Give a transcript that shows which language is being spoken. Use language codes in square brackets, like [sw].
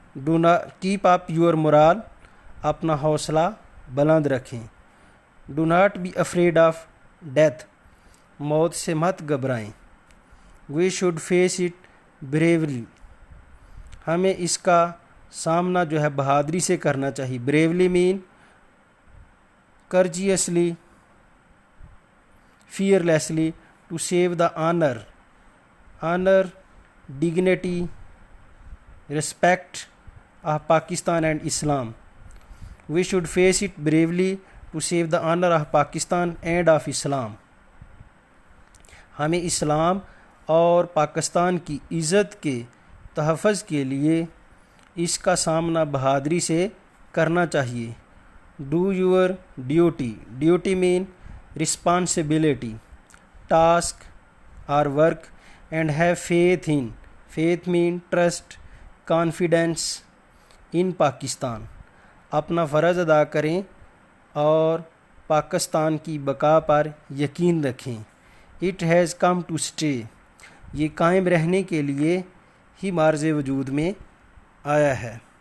[en] do not keep up your moral، [ur] اپنا حوصلہ بلند رکھیں۔ [en] do not be afraid of death، [ur] موت سے مت گھبرائیں۔ [en] we should face it bravely، [ur] ہمیں اس کا سامنا جو ہے بہادری سے کرنا چاہیے. [en] Bravely mean courageously, fearlessly to save the honor, dignity, respect of Pakistan and Islam. We should face it bravely to save the honor of Pakistan and of Islam. [ur] ہمیں اسلام اور پاکستان کی عزت کے تحفظ کے لیے اس کا سامنا بہادری سے کرنا چاہیے. [en] Do your duty. Duty mean responsibility, task or work, and have faith in. Faith mean trust, confidence in Pakistan. [ur] اپنا فرض ادا کریں اور پاکستان کی بقا پر یقین رکھیں. [en] It has come to stay. [ur] یہ قائم رہنے کے لیے ہی معرض وجود میں آیا ہے.